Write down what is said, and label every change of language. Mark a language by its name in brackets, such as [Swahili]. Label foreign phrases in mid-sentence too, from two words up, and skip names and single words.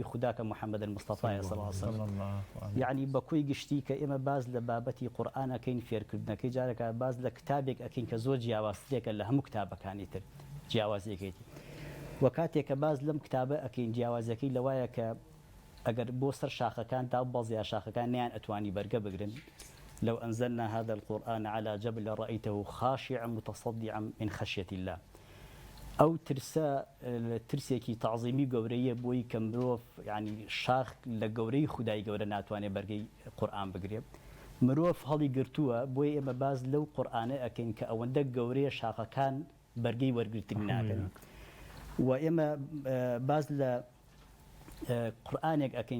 [Central Kurdish] خوددا کە محەممەد المستەفای [Arabic] صلی الله علیه وسلم [Central Kurdish] یعنی بەکوی گشتی کە ئێمە باز لە بابەتی قورئان ئەکەین فێرکردنەکەی جارێکە باز لە کتابێک ئەکەین کە زۆر جیاوازترێکە لە هەموو کتابەکانی تر جیاوازیەکەیتی و کاتێککە باز لەم کتابە ئەکەین جیاوازەکەی لەوایە کە ئەگەر بۆ سەر شاخەکان تا بەڵزیا شاخەکان نیان ئەتوانی بەرگە بگرن [Arabic] لو أنزلنا هذا القرآن على جبل رأيته خاشعا متصدعا من خشية الله أو [Central Kurdish] ترسێکی تعظیمی گەورەیە بۆی کە مرۆڤ ینی شاخ لە گەورەی خودای گەورە ناتوانێت بەرگەی قورئان بگرێت مرۆڤ هەڵی گرتووە بۆی ئێمە باز لەو قورئانە ئەکەین کە ئەوەندە گەورەیە شاخەکان بەرگەی وەرگرتنی ناکەن و ئێمە باز لە قورئانێک ئەکەین